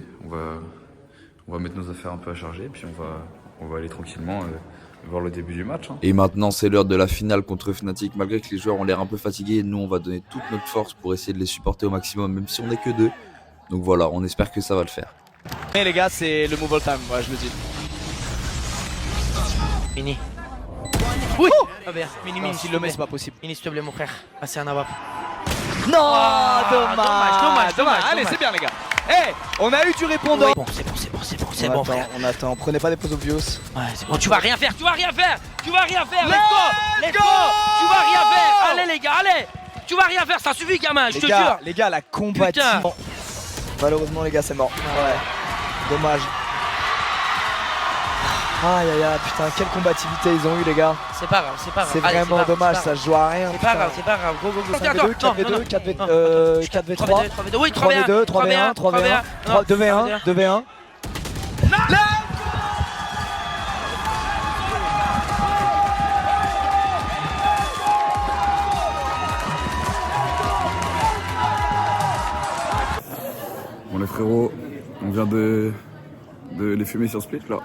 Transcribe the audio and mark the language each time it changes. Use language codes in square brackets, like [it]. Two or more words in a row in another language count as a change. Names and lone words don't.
[fr] On va mettre nos affaires un peu à charger. Et puis on va aller tranquillement voir le début du match. Hein. Et maintenant, c'est l'heure de la finale contre Fnatic. Malgré que les joueurs ont l'air un peu fatigués, nous, on va donner toute notre force pour essayer de les supporter au maximum, même si on n'est que 2. Donc voilà, on espère que ça va le faire. Et les gars, c'est le [en] move all time, [fr] ouais, je le dis. Mini. Oui. Mini, S'il le met, c'est pas possible. Mini, s'il te plaît, mon frère. Passez un avap. Non, dommage. Allez, c'est bien, les gars. Eh, on a eu du répondant. Bon, c'est bon, frère. On attend, prenez pas des pauses obvious. Ouais, c'est bon. Tu vas rien faire. [en] Let's go. [fr] Tu vas rien faire. Allez, les gars, allez. Tu vas rien faire, ça suffit, gamin, je te jure. Les gars, la combative. Malheureusement, les gars, c'est mort. Ouais, dommage. Aïe aïe aïe, putain, quelle combativité ils ont eu, les gars. C'est pas grave. C'est Allez, vraiment dommage, ça se joue à rien. C'est pas grave, go. 5v2, 4v2, 4v3, 3v2, oui, 3v2, 3v1, 3v1, 2v1, 2v1. Bon les frérots, on vient de les fumer sur Split là.